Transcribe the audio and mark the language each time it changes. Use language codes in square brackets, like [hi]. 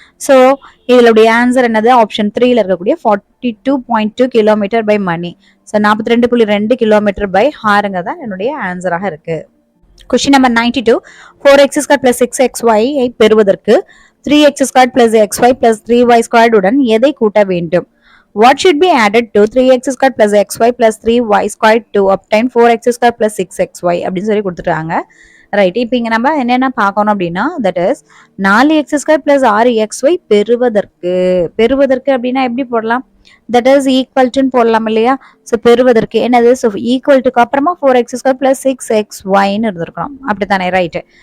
[ta] So இதனுடைய answer என்னது? Option 3ல இருக்கக்கூடிய 42.2 kilometre by money. So 42.2 kilometre by ஹாருங்க தான் என்னுடைய ஆன்சராக இருக்கு. Question number 92. 4x² + 6xy ஐ பெறுவதற்கு 3x² + xy + 3y² உடன் எதை கூட்ட வேண்டும்? [en] What should be added to 3x² + xy + 3y² to obtain 4x² + 6xy [ta] அப்படின்னு சொல்லி கொடுத்துட்டாங்க. ரைட். இப்போ இங்க நம்ம என்னென்ன பார்க்கணும் அப்படின்னா தட் இஸ் 4x² + 6xy பெறுவதற்கு அப்படின்னா எப்படி போடலாம்? தட் இஸ் ஈக்குவல் டுன்னு போடலாம் இல்லையா? ஸோ பெறுவதற்கு என்னது? ஸோ ஈக்குவல் டுக்கு அப்புறமா 4x² + 6xyன்னு இருந்திருக்கணும். அப்படித்தானே? ரைட்.